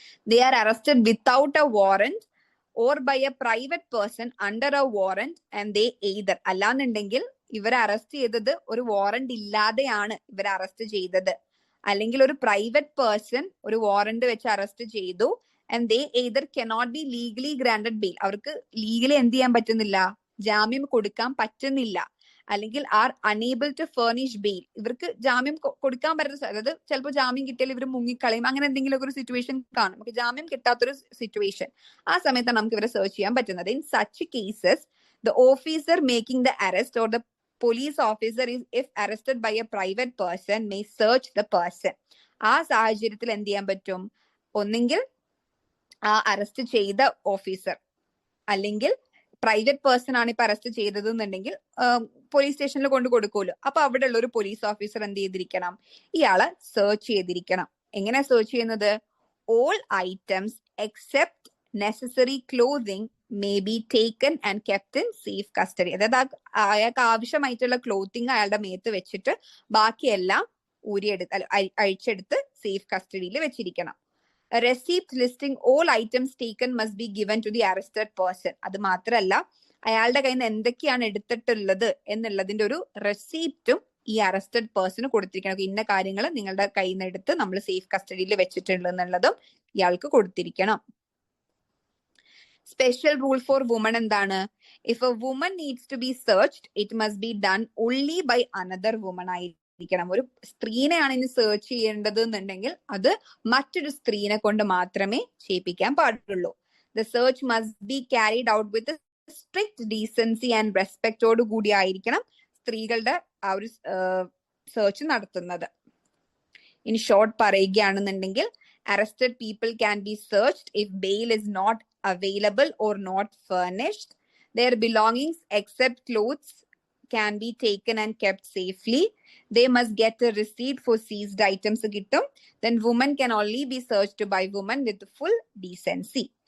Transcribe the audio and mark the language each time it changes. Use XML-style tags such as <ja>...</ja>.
<en>They are arrested without a warrant or by a private person under a warrant and they either,</en> <ml>അല്ലാന്നുണ്ടെങ്കിൽ ഇവരെ arrest ചെയ്തത് ഒരു warrant ഇല്ലാതെയാണ് ഇവരെ arrest ചെയ്തത്, അല്ലെങ്കിൽ ഒരു പ്രൈവറ്റ് പേഴ്സൺ ഒരു വാറന്റ് വെച്ച് അറസ്റ്റ് ചെയ്തു,</ml> <en>and they either cannot be legally granted bail,</en> <ml>അവർക്ക് ലീഗലി എന്ത് ചെയ്യാൻ പറ്റുന്നില്ല, ജാമ്യം കൊടുക്കാൻ പറ്റുന്നില്ല, അല്ലെങ്കിൽ</ml> <en>are unable to furnish bail,</en> <ml>ഇവർക്ക് ജാമ്യം കൊടുക്കാൻ പറ്റുന്ന, അതായത് ചിലപ്പോൾ ജാമ്യം കിട്ടിയാൽ ഇവർ മുങ്ങിക്കളയും, അങ്ങനെ എന്തെങ്കിലും ഒരു സിറ്റുവേഷൻ കാണും, നമുക്ക് ജാമ്യം കിട്ടാത്തൊരു സിറ്റുവേഷൻ, ആ സമയത്താണ് നമുക്ക് ഇവരെ സെർച്ച് ചെയ്യാൻ പറ്റുന്നത്.</ml> <en>In such cases the officer making the arrest or the police officer is, if arrested by a private person, may search the person.</en> <ml>ആ സാഹചര്യത്തിൽ എന്ത് ചെയ്യാൻ പറ്റും, ഒന്നെങ്കിൽ ആ അറസ്റ്റ് ചെയ്ത ഓഫീസർ, അല്ലെങ്കിൽ പ്രൈവറ്റ് പേഴ്സൺ ആണ് ഇപ്പൊ അറസ്റ്റ് ചെയ്തത് എന്നുണ്ടെങ്കിൽ പോലീസ് സ്റ്റേഷനിൽ കൊണ്ട് കൊടുക്കുമല്ലോ, അപ്പൊ അവിടെ ഉള്ള ഒരു പോലീസ് ഓഫീസർ എന്ത് ചെയ്തിരിക്കണം, ഇയാളെ സെർച്ച് ചെയ്തിരിക്കണം. എങ്ങനെ സെർച്ച് ചെയ്യുന്നത്?</ml> <en>All items except necessary clothing may be taken and kept in safe custody.</en> <ml>അതായത് അയാൾക്ക് ആവശ്യമായിട്ടുള്ള ക്ലോത്തിങ് അയാളുടെ മേത്ത് വെച്ചിട്ട് ബാക്കിയെല്ലാം അഴിച്ചെടുത്ത് സേഫ് കസ്റ്റഡിയിൽ വെച്ചിരിക്കണം.</ml> <en>A receipt listing all items taken must be given to the arrested person.</en> <ml>അത് മാത്രമല്ല, അയാളുടെ കയ്യിൽ നിന്ന് എന്തൊക്കെയാണ് എടുത്തിട്ടുള്ളത് എന്നുള്ളതിന്റെ ഒരു റെസീപ്റ്റും ഈ അറസ്റ്റഡ് പേഴ്സണ് കൊടുത്തിരിക്കണം. ഇന്ന കാര്യങ്ങൾ നിങ്ങളുടെ കയ്യിൽ നിന്ന് എടുത്ത് നമ്മൾ സേഫ് കസ്റ്റഡിയിൽ വെച്ചിട്ടുണ്ട് എന്നുള്ളതും ഇയാൾക്ക് കൊടുത്തിരിക്കണം.</ml> <en>special rule for woman</en> <ml>എന്താണ്?</ml> <en>if a woman needs to be searched it must be done only by another woman</en> <ml>ആയിരിക്കണം. ഒരു സ്ത്രീനെയാണ് ഇനി സെർച്ച് ചെയ്യേണ്ടത് എന്നുണ്ടെങ്കിൽ അത് മറ്റൊരു സ്ത്രീനെ കൊണ്ട് മാത്രമേ ചെയ്യിപ്പിക്കാൻ പാടുള്ളൂ.</ml> <en>the search must be carried out with strict decency and റെസ്പെക്റ്റോട്</en> <ml>കൂടി ആയിരിക്കണം സ്ത്രീകളുടെ ആ ഒരു സെർച്ച് നടത്തുന്നത്. ഇൻ ഷോർട്ട് പറയുകയാണെന്നുണ്ടെങ്കിൽ</ml> <en>arrested people can be searched if bail is not available or not furnished. Their belongings except clothes can be taken and kept safely. They must get a receipt for seized items</en> <ml>kittum.</ml> <en>Then women can only be searched by women with full decency.</en>